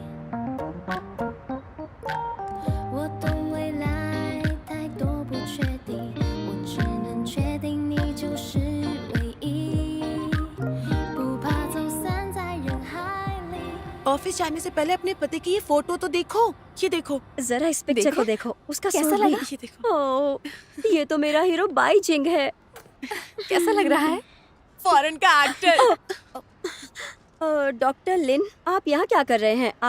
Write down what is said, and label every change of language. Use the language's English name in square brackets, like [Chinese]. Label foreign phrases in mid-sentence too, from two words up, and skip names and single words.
[Chinese] 我懂未来太多不确定，我只能确定你就是唯一，不怕走散在人海里。 [Hindi] ऑफिस जाने से पहले अपने पति की ये फोटो तो देखो। ये देखो, जरा इस पिक्चर को देखो, उसका कैसा सूट भी- लगा? ये देखो। ओह, ये तो मेरा हीरो बाई चिंग है। कैसा लग रहा है? फॉरेन का एक्टर। डॉक्टर लिन, आप यहाँ क्या कर रहे हैं?